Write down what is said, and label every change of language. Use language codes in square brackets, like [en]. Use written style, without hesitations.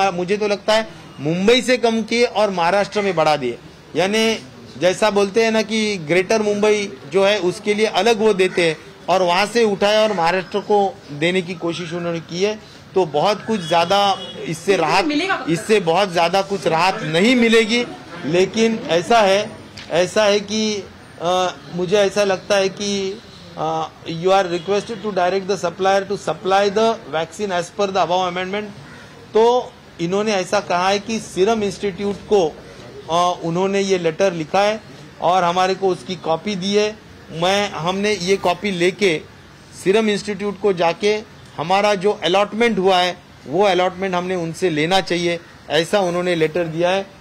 [hi] मुझे तो लगता है मुंबई से कम किए और महाराष्ट्र में बढ़ा दिए। यानी जैसा बोलते हैं ना कि ग्रेटर मुंबई जो है उसके लिए अलग वो देते हैं और वहां से उठाया और महाराष्ट्र को देने की कोशिश उन्होंने की है। तो बहुत कुछ ज्यादा इससे बहुत ज्यादा कुछ राहत नहीं मिलेगी। लेकिन ऐसा है कि मुझे ऐसा लगता है कि [en] you are requested to direct the supplier to supply the vaccine as per the above amendment। [hi] तो इन्होंने ऐसा कहा है कि सीरम इंस्टीट्यूट को उन्होंने ये लेटर लिखा है और हमारे को उसकी कॉपी दी है। हमने ये कॉपी लेके सीरम इंस्टीट्यूट को जाके हमारा जो अलॉटमेंट हुआ है वो अलॉटमेंट हमने उनसे लेना चाहिए, ऐसा उन्होंने लेटर दिया है।